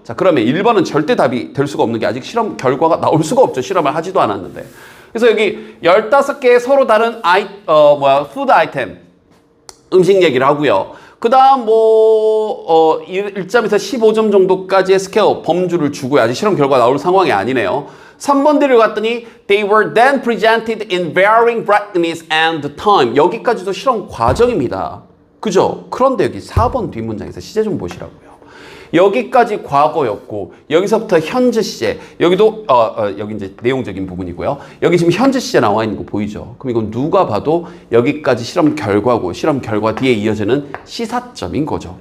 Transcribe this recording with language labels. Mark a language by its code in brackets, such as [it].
[ko] 자, 그러면 1번은 절대 답이 될 수가 없는 게 아직 실험 결과가 나올 수가 없죠. 실험을 하지도 않았는데. 그래서 여기 15개의 서로 다른 푸드 아이템, 음식 얘기를 하고요. 그 다음 1점에서 15점 정도까지의 스케어 범주를 주고요. 아직 실험 결과 나올 상황이 아니네요. 3번 뒤를 갔더니 [en] they were then presented in varying brightness and time. [ko] 여기까지도 실험 과정입니다. 그죠? 그런데 여기 4번 뒷문장에서 시제 좀 보시라고요. 여기까지 과거였고 여기서부터 현재 시제, 여기도 여기 이제 내용적인 부분이고요. 여기 지금 현재 시제 나와 있는 거 보이죠? 그럼 이건 누가 봐도 여기까지 실험 결과고 실험 결과 뒤에 이어지는 시사점인 거죠.